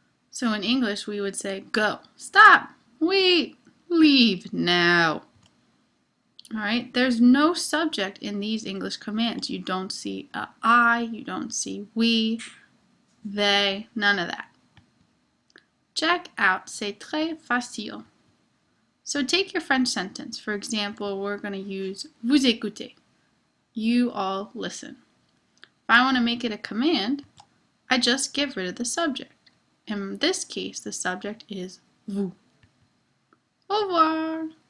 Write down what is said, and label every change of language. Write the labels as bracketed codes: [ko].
[en] So in English we would say go, stop, wait, leave now. Alright, there's no subject in these English commands. You don't see a I, you don't see we, they, none of that. Check out, [fr] c'est très facile. [en] So take your French sentence. For example, we're going to use [fr] vous écoutez. [en] You all listen. If I want to make it a command, I just get rid of the subject. In this case, the subject is vous. [fr] Au revoir.